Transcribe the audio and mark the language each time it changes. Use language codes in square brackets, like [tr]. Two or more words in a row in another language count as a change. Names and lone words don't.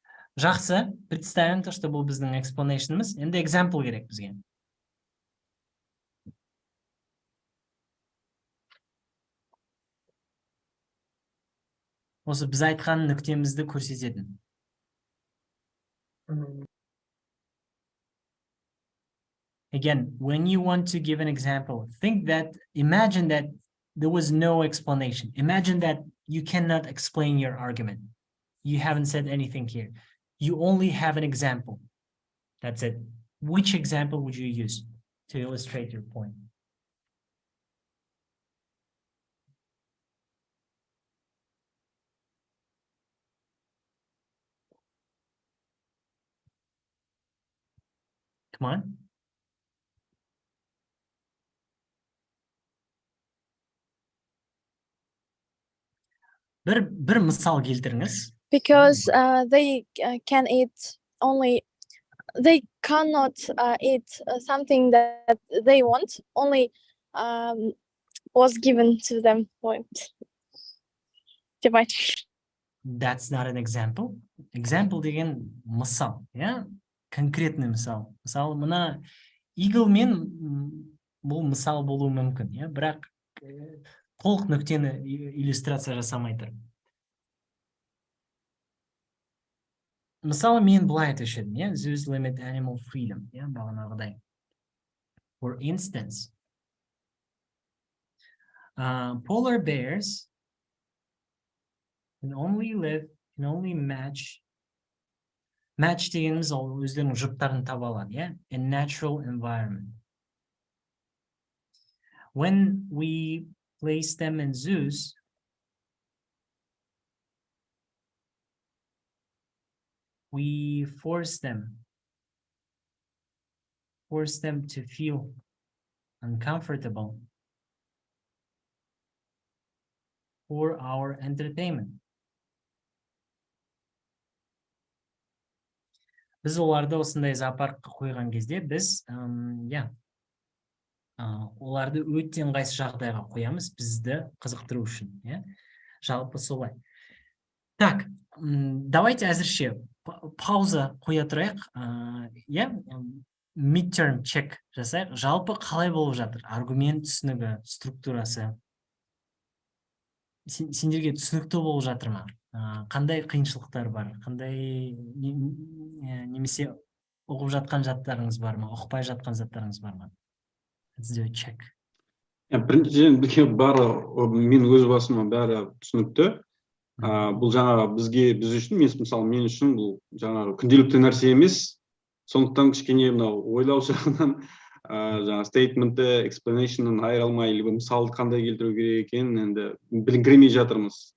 [kk] Жақсы, [ru] представим то, что [kk] бұл біздің explanation'ымыз. Енді example керек бізге. Осы біз айтқан нүктемізді көрсететін. [en] Again, when you want to give an example, imagine that there was no explanation. Imagine that you cannot explain your argument. You haven't said anything here. You only have an example. That's it. Which example would you use to illustrate your point? Come on. [kk] Bir мысал келтіріңіз. [en] Because they can eat only, they cannot eat something that they want, only was given to them. Point. That's not an example. [kk] Example деген мысал, yeah? Конкретный мысал. Мысалы, мына игілмен бұл мысал болуы мүмкін, yeah? Бірақ толық нүктені иллюстрация жасамай тұр. Мысалы, мен былай айтушы едім, yeah? [en] Zoos limit animal freedom, yeah? [kk] Бағанағыдай. [en] For instance, polar bears can only match [kk] дегеніміз ол өздерінің жұптарын таба алады, [en] yeah? In natural environment. When we place them in zoos, we force them to feel uncomfortable for our entertainment. [kk] Біз оларды осындай зоопаркқа қойған кезде, біз оларды өте ыңғайсыз жағдайға қоямыз, бізді қызықтыру үшін. Жалпы солай. [ru] Так, давайте [kk] әзірше пауза қоя тұрайық. [en] Midterm check [kk] жасайық. Жалпы қалай болып жатыр? Аргумент түсінігі, структурасы. Сендерге түсінікті болып жатыр ма? Қандай қиыншылықтар бар? Қандай немесе оқып жатқан заттарыңыз бар ма? Оқпай жатқан заттарыңыз бар ма? [en] Let's do a check. [kk] Біріншіден бізге бары, мен өз басыма бәрі түсінікті. Бұл жаңағы біз үшін, мысалы мен үшін бұл жаңағы күнделікті нәрсе емес. Сондықтан кішкене ойлау жағынан жаңа стейтментті, экспланейшннан айыра алмай, мысалды қандай келтіру керек екенін енді біліңкіремей жатырмыз.